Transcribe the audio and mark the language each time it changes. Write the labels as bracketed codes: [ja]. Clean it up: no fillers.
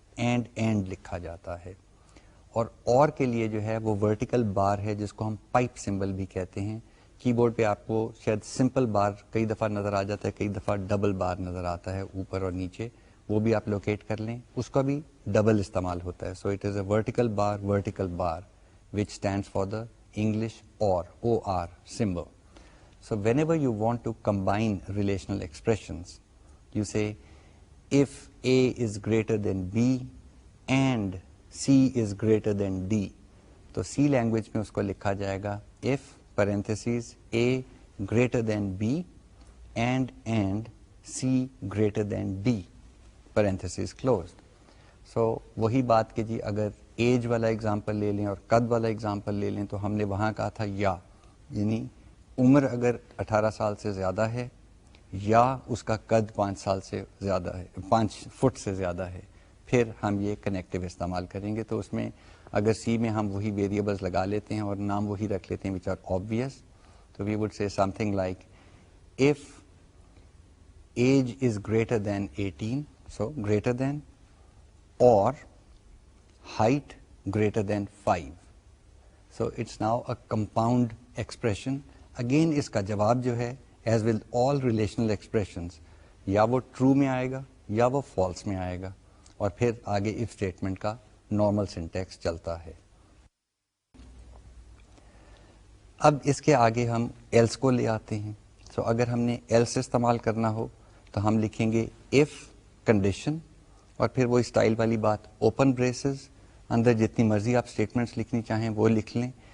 [ur] And لکھا جاتا ہے. اور کے لیے جو ہے وہ ورٹیکل بار ہے جس کو ہم پائپ سمبل بھی کہتے ہیں. کی بورڈ پہ آپ کو شاید سمپل بار کئی دفعہ نظر آ جاتا ہے, کئی دفعہ ڈبل بار نظر آتا ہے اوپر اور نیچے, وہ بھی آپ لوکیٹ کر لیں. اس کا بھی ڈبل استعمال ہوتا ہے. [en] So it is a vertical bar which stands for the English or symbol. So whenever you want to combine relational expressions, you say if A is greater than B and C is greater than D. [ur] تو C language میں اس کو لکھا جائے گا [en] if parentheses A greater than B and C greater than D parentheses closed. [ur] سو وہی بات کہ جی اگر age والا اگزامپل لے لیں اور قد والا اگزامپل لے لیں تو ہم نے وہاں کہا تھا یا, یعنی عمر اگر 18 سال سے زیادہ ہے یا اس کا قد 5 سال سے زیادہ ہے, 5 فٹ سے زیادہ ہے, پھر ہم یہ کنیکٹیو استعمال کریں گے. تو اس میں اگر سی میں ہم وہی ویریبلز لگا لیتے ہیں اور نام وہی رکھ لیتے ہیں [en] Which are obvious, تو we would say something like if age is greater than 18, so greater than, or height greater than 5. So it's now a compound expression. [ur] Again اس کا جواب جو ہے [en] as with all relational expressions [ur] یا وہ true میں آئے گا یا وہ false میں آئے گا, اور پھر آگے if statement کا normal syntax چلتا ہے. اب اس کے آگے ہم else کو لے آتے ہیں. So اگر ہم نے else استعمال کرنا ہو تو ہم لکھیں گے if condition, اور پھر وہ اسٹائل والی بات اوپن بریسز, اندر جتنی مرضی آپ اسٹیٹمنٹس لکھنی چاہیں وہ لکھ لیں.